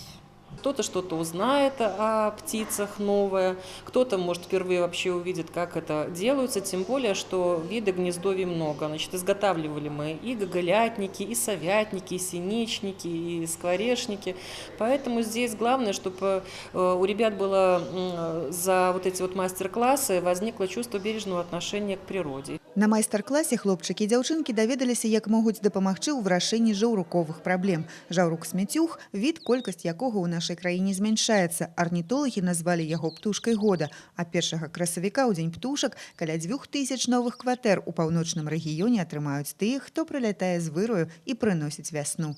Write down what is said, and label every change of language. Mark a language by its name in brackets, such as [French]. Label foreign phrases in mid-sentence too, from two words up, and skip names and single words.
[Russian] Кто-то что-то узнает о птицах новое, кто-то, может, впервые вообще увидит, как это делается, тем более, что видов гнездовий много. Значит, изготавливали мы и гоголятники, и совятники, и синичники, и скворечники. Поэтому здесь главное, чтобы у ребят было за вот эти вот мастер-классы возникло чувство бережного отношения к природе. [Belarusian] На майстар-класе хлопчыкі і дзяўчынкі даведаліся, як могуць дапамагчы ў вырашэнні жаўруковых праблем. Жаўрук-смяцюх – від, колькасць якога ў нашай краіне змяншаецца. Арнітолагі назвалі яго птушкай года. А 1 красавіка ў дзень птушак каля 2000 новых кватэр у паўночным рэгіёне атрымаюць тых, хто прылятае з выраю і прыносіць вясну.